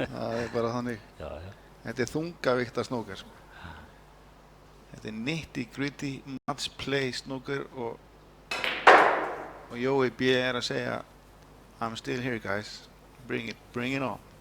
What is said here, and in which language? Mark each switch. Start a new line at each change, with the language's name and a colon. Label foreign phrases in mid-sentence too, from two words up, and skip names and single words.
Icelandic: það er bara þannig. Já, já. Þetta er þungavíkta snooker, sko. Þetta er
English: nitty-gritty match play snooker
Icelandic: og Jói B er að segja
English: I'm still here guys, bring it on.